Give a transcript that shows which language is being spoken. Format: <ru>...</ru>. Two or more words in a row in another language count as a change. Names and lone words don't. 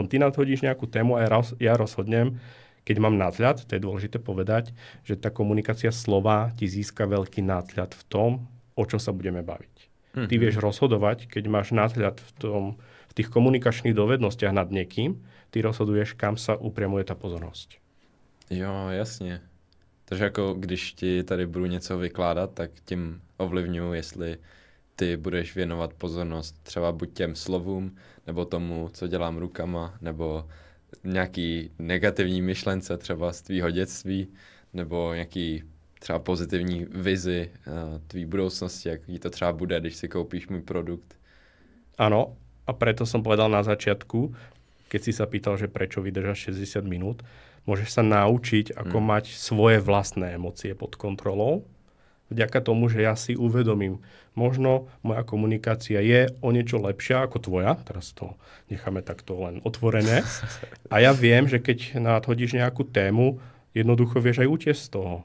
<sk>Ty nadhodíš nejakú tému a ja rozhodnem, keď mám nadhľad, to je dôležité povedať, že tá komunikácia slova ti získa veľký nadhľad v tom, o čom sa budeme baviť. Ty vieš rozhodovať, keď máš nadhľad v tých komunikačných dovednostiach nad niekým, ty rozhoduješ, kam sa upriamuje tá pozornosť.</sk> <cs>Jo, jasně. Takže jako když ti tady budu něco vykládat, tak tím ovlivňuji, jestli ty budeš věnovat pozornost třeba buď těm slovům, nebo tomu, co dělám rukama, nebo nějaký negativní myšlence třeba z tvýho dětství, nebo nějaký třeba pozitivní vizi tvý budoucnosti, jaký to třeba bude, když si koupíš můj produkt.</cs> <sk>Áno, a preto som povedal na začiatku, keď si sa pýtal, že prečo vydržíš 60 minút, môžeš sa naučiť, ako mať svoje vlastné emócie pod kontrolou, vďaka tomu, že ja si uvedomím, možno moja komunikácia je o niečo lepšia ako tvoja, teraz to necháme takto len otvorené, a ja viem, že keď nadhodíš nejakú tému, jednoducho vieš aj utiesť z toho.</sk>